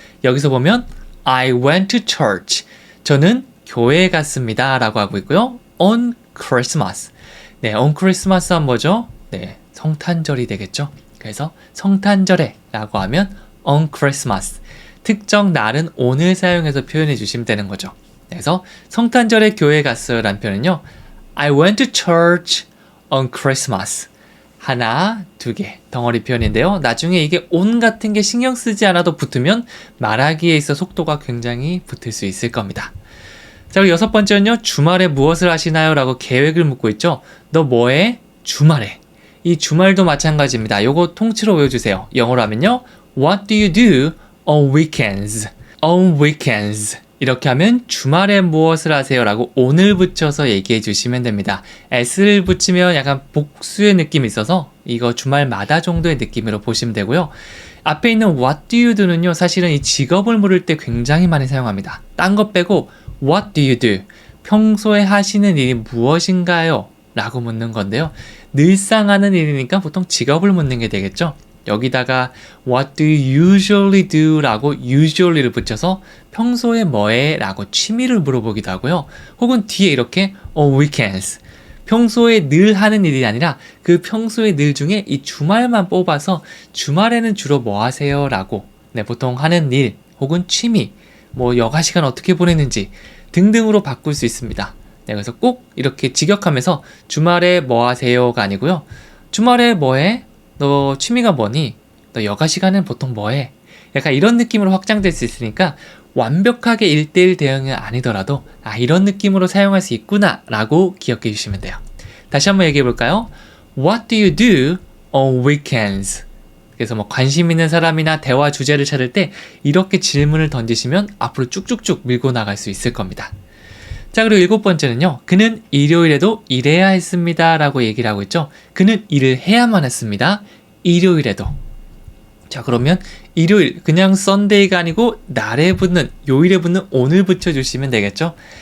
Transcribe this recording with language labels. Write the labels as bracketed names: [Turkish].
[Korean] 여기서 보면 [English] I went to church. [Korean] 저는 교회에 갔습니다 라고 하고 있고요. [English] On Christmas. [Korean] 네, [English] on Christmas [Korean] 하면 뭐죠? 네, 성탄절이 되겠죠. 그래서 성탄절에 라고 하면 [English] on Christmas. [Korean] 특정 날은 오늘 사용해서 표현해 주시면 되는 거죠. 그래서 성탄절에 교회 갔어요 라는 표현은요. [English] I went to church on Christmas. [Korean] 하나, 두 개 덩어리 표현인데요. 나중에 이게 on 같은 게 신경 쓰지 않아도 붙으면 말하기에 있어 속도가 굉장히 붙을 수 있을 겁니다. 자, 그리고 여섯 번째는요. 주말에 무엇을 하시나요? 라고 계획을 묻고 있죠. 너 뭐해? 주말에. 이 주말도 마찬가지입니다. 요거 통째로 외워주세요. 영어로 하면요. [English] What do you do on weekends? On weekends. [Korean] 이렇게 하면 주말에 무엇을 하세요? 라고 on을 붙여서 얘기해 주시면 됩니다. s를 붙이면 약간 복수의 느낌이 있어서 이거 주말마다 정도의 느낌으로 보시면 되고요. 앞에 있는 [English] what do you do [Korean] 는요. 사실은 이 직업을 물을 때 굉장히 많이 사용합니다. 딴 것 빼고 [English] what do you do? [Korean] 평소에 하시는 일이 무엇인가요? 라고 묻는 건데요. 늘상 하는 일이니까 보통 직업을 묻는 게 되겠죠. 여기다가 [English] what do you usually do? [Korean] 라고 usually를 붙여서 평소에 뭐해? 라고 취미를 물어보기도 하고요. 혹은 뒤에 이렇게 [English] on weekends. [Korean] 평소에 늘 하는 일이 아니라 그 평소에 늘 중에 이 주말만 뽑아서 주말에는 주로 뭐 하세요? 라고 네, 보통 하는 일 혹은 취미, 뭐 여가 시간 어떻게 보내는지 등등으로 바꿀 수 있습니다. 네, 그래서 꼭 이렇게 직역하면서 주말에 뭐 하세요가 아니고요. 주말에 뭐해? 너 취미가 뭐니? 너 여가 시간엔 보통 뭐해? 약간 이런 느낌으로 확장될 수 있으니까 완벽하게 1:1 대응은 아니더라도 이런 느낌으로 사용할 수 있구나 라고 기억해 주시면 돼요. 다시 한번 얘기해 볼까요? [English] What do you do on weekends? [Korean] 그래서 뭐 관심 있는 사람이나 대화 주제를 찾을 때 이렇게 질문을 던지시면 앞으로 쭉쭉쭉 밀고 나갈 수 있을 겁니다. 자, 그리고 일곱 번째는요. 그는 일요일에도 일해야 했습니다 라고 얘기를 하고 있죠. 그는 일을 해야만 했습니다. 일요일에도. 자, 그러면 일요일 그냥 썬데이가 아니고 날에 붙는 요일에 붙는 on을 붙여주시면 되겠죠.